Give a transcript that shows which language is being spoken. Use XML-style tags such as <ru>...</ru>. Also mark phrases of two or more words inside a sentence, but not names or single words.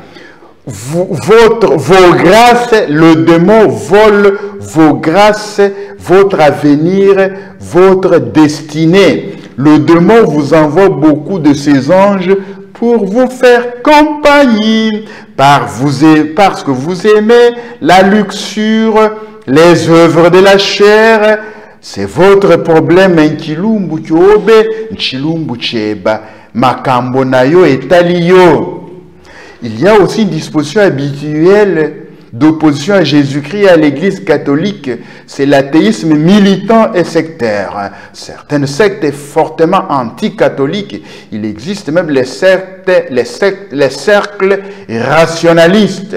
<fr>Vos grâces, le démon vole vos grâces, votre avenir, votre destinée. Le démon vous envoie beaucoup de ses anges pour vous faire compagnie, parce que vous aimez la luxure, les œuvres de la chair. C'est votre problème. Nkilumbu kyobe, nchilumbu cheba, makambo nayo etaliyo. Il y a aussi une disposition habituelle d'opposition à Jésus-Christ et à l'Église catholique. C'est l'athéisme militant et sectaire. Certaines sectes sont fortement anti-catholiques. Il existe même les cercles rationalistes.</fr>